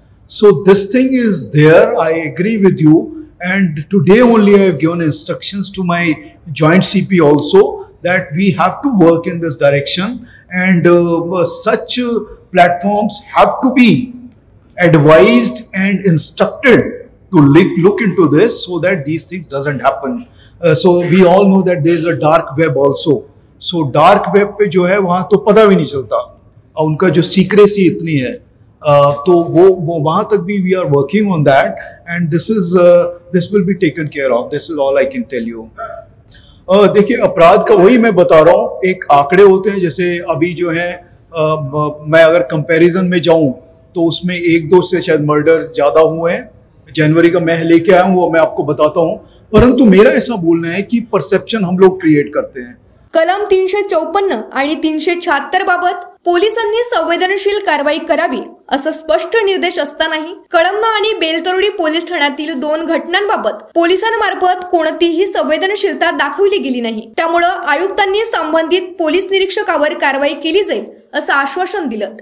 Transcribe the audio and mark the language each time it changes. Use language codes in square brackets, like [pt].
[en] So this thing is there, I agree with you, and today only I have given instructions to my joint CP also that we have to work in this direction, and such platforms have to be advised and instructed to look into this so that these things doesn't happen. So we all know that there is a dark web also. [hi] So dark web पे जो है वहाँ तो पता भी नहीं चलता, और उनका जो सीक्रेसी इतनी है, तो वो वहाँ तक भी [en] we are working on that, and this will be taken care of. This is all I can tell you. [hi] देखिए, अपराध का वही मैं बता रहा हूँ, एक आंकड़े होते हैं. जैसे अभी जो है मैं अगर कंपैरिजन में जाऊँ तो उसमें 1-2 से शायद मर्डर ज्यादा हुए हैं. जनवरी का मैं लेके आया हूँ, वो मैं आपको बताता हूँ. परंतु मेरा ऐसा बोलना है कि परसेप्शन हम लोग क्रिएट करते हैं. [mr] कलम 354 आणि 376 बाबत पोलिसांनी संवेदनशील कारवाई करावी असं स्पष्ट निर्देश असतानाही कळमना आणि बेलतरोडी पोलीस ठाण्यातील 2 घटनांबाबत पोलिसांमार्फत कोणतीही संवेदनशीलता दाखवली गेली नाही। त्यामुळे आयुक्तांनी संबंधित पोलीस निरीक्षकावर कारवाई केली जाईल असं आश्वासन दिलं।